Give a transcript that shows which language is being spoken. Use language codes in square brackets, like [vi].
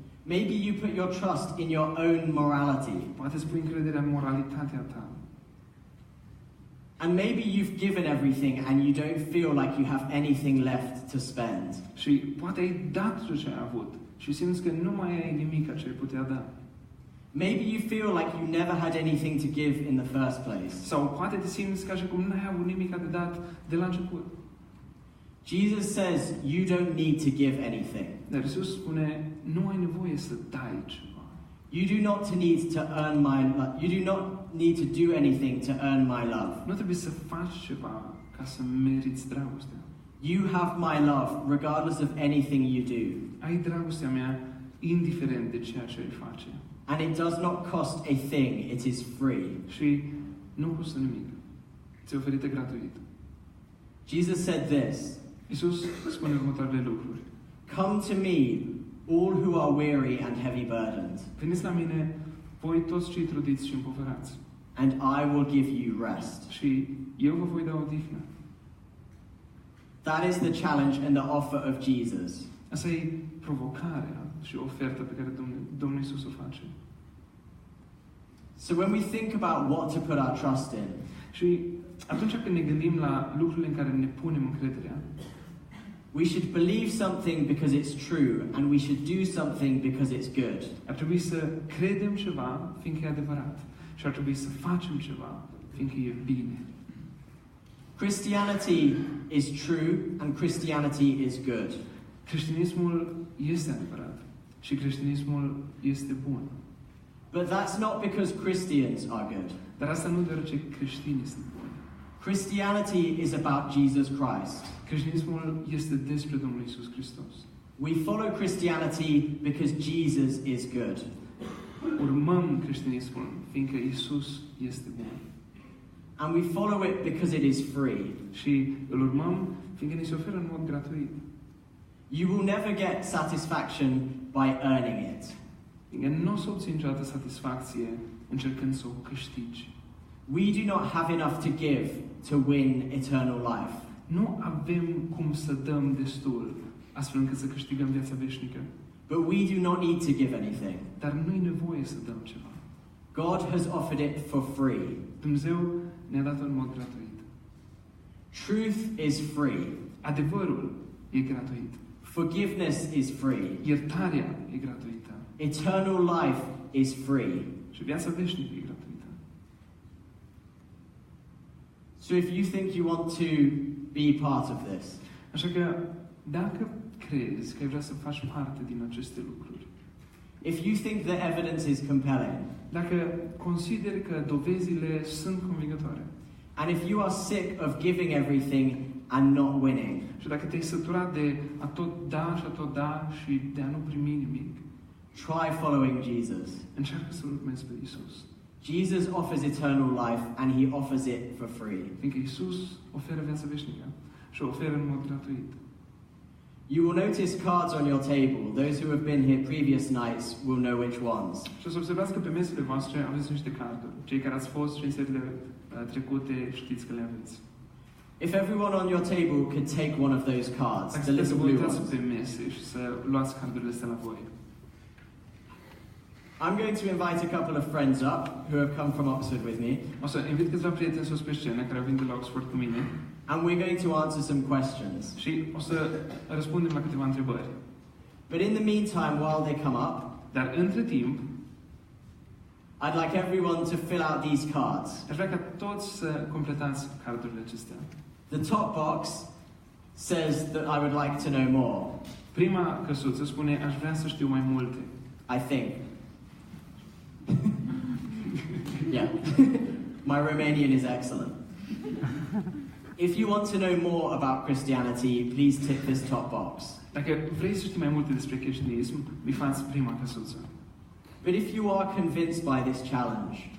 [en] Maybe you put your trust in your own morality. [ro] Poate îți pui încrederea în moralitatea ta. [en] And maybe you've given everything and you don't feel like you have anything left to spend. [ro] Și poate ai dat tot ce ai avut și simți că nu mai ai nimic ce ai putea da. [en] Maybe you feel like you never had anything to give in the first place. [ro] Sau poate te simți ca și cum n-ai avut nimic de dat de la început. [en] Jesus says you don't need to give anything. [ro] Dar Iisus spune, nu ai nevoie să dai ceva. [en] You do not need to earn my love. You do not need to do anything to earn my love. [ro] Nu trebuie să faci ceva ca să meriți dragostea. [en] You have my love regardless of anything you do. [ro] Ai dragostea mea indiferent de ceea ce ai face. [en] And it does not cost a thing, it is free. [ro] Și nu costă nimic. Ți-e oferită gratuit. [en] Jesus said this. [ro] Iisus spune următoarele lucruri. [en] Come to me, all who are weary and heavy burdened, [ro] Veniți la mine, voi toți cei trudiți și împovărați, [en] and I will give you rest. [ro] și eu vă voi da odihnă. [en] That is the challenge and the offer of Jesus. [ro] Asta e provocarea și oferta pe care Domnul Iisus o face. [en] So when we think about what to put our trust in, [ro] Și atunci când ne gândim la lucrurile în care ne punem încrederea, [en] we should believe something because it's true, and we should do something because it's good. [ro] ar trebui să credem ceva, fiindcă e adevărat, și ar trebui să facem ceva, fiindcă e bine. [en] Christianity is true, and Christianity is good. [ro] Creștinismul este adevărat și creștinismul este bun. [en] But that's not because Christians are good. [ro] Dar asta nu deoarece creștinii sunt buni. [en] Christianity is about Jesus Christ. [ro] Creștinismul este despre Domnul Iisus Hristos. [en] We follow Christianity because Jesus is good. [ro] Urmăm creștinismul, fiindcă Iisus este bun. [en] And we follow it because it is free. [ro] Și îl urmăm, fiindcă ni se oferă în mod gratuit. [en] You will never get satisfaction by earning it. [ro] Fiindcă nu o să obții niciodată satisfacție încercând să o câștigi. [en] We do not have enough to give to win eternal life. [ro] Nu avem cum să dăm destul, astfel încât să câștigăm viața veșnică. [en] But we do not need to give anything. [ro] Dar nu e nevoie să dăm ceva. [en] God has offered it for free. [ro] Dumnezeu ne-a dat în mod gratuit. [en] Truth is free. [ro] Adevărul e gratuit. [en] Forgiveness is free. [ro] Iertarea e gratuită. [en] Eternal life is free. [ro] Și viața veșnică e gratuită. [en] So if you think you want to be part of this, [ro] Așa că, dacă crezi că ai vrea să faci parte din aceste lucruri, [en] if you think the evidence is compelling, [ro] dacă consideri că dovezile sunt convingătoare, [en] and if you are sick of giving everything and not winning, [ro] și dacă te-ai săturat de a tot da și a tot da și de a nu primi nimic, [en] try following Jesus. [ro] încearcă să-L urmezi pe Iisus. [en] Jesus offers eternal life and he offers it for free. [ro] Fiindcă Iisus oferă viața veșnică și o oferă în mod gratuit. [en] You will notice cards on your table. Those who have been here previous nights will know which ones. [ro] Și o să observați că pe mesele voastre aveți niște carduri. Cei care ați fost și în serile trecute știți că le aveți. [en] If everyone on your table could take one of those cards, [ro] Dacă [en] the [ro] sunteți să [en] little [ro] vă [en] blue [ro] uitați [en] ones. [ro] pe mese și să luați cardurile astea la voi. [en] I'm going to invite a couple of friends up who have come from Oxford with me, [ro] O să invit câțiva prieteni sus pe scenă care vin de la Oxford cu mine [en] and we're going to answer some questions. [ro] și o să răspundem la câteva întrebări. [en] But in the meantime, while they come up, [ro] Dar între timp, [en] I'd like everyone to fill out these cards. [ro] aș vrea ca toți să completați cardurile acestea. [en] The top box says that I would like to know more, [ro] Prima căsuță spune, aș vrea să știu mai multe. [en] I think. Yeah. My Romanian is excellent. If you want to know more about Christianity, please tick this top box. [ro] Dacă vrei să știi mai multe despre creștinism, bifați prima căsuță. [en] But if you are convinced by this challenge,